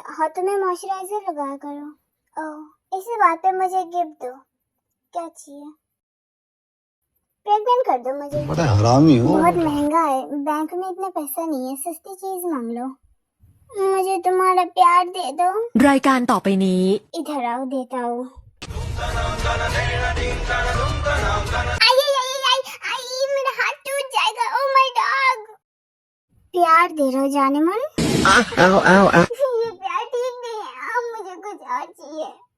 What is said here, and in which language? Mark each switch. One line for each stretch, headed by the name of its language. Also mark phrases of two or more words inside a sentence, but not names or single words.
Hindi: हाथों में मॉइस्चराइजर लगाया करो। ओह, इसी बात पे मुझे गिफ्ट दो। क्या चाहिए? प्रेग्नेंट कर दो मुझे। बड़ा हरामी हो। बहुत महंगा है, बैंक में इतना पैसा नहीं है, सस्ती चीज मांग लो। मुझे तुम्हारा प्यार दे दो। รายการต่อไปนี้ इधर आओ, देता हूँ। आई आई आई आई आई, मेरा हाथ टूट जाएगा।
English: Oh my dog.
Hindi: प्यार दे रहे हो जाने मन? ये प्यार ठीक नहीं है, अब मुझे कुछ और चाहिए।